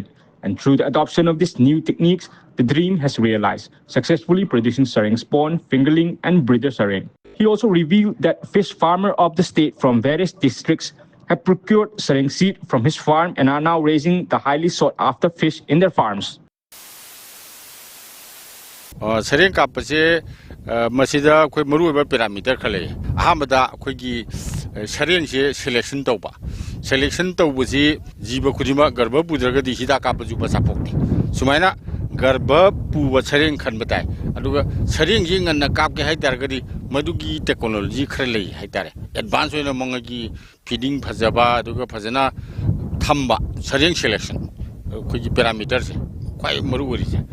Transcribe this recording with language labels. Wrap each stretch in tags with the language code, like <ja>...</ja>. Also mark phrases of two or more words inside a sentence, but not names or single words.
<en>And through the adoption of these new techniques, the dream has realized, successfully producing sareng spawn, fingerling, and breeder sareng. He also revealed that fish farmers of the state from various districts have procured sareng seed from his farm and are now raising the highly sought-after fish in their farms.</en> <mni>Sareng kapase masida koi maru ba parameter khale ahamada koi gi sareng je selection tawba selection tawbuji jiba khudima garba budraga di hida kapaju ba sapokti sumaina garba puwa sareng khan batai aduga sareng ji nganna kapke haitargadi madugi technology khrale haitare advance oina mangagi feeding phajaba aduga phajana thamba sareng selection koi gi parameter se quite maru ori je.</mni>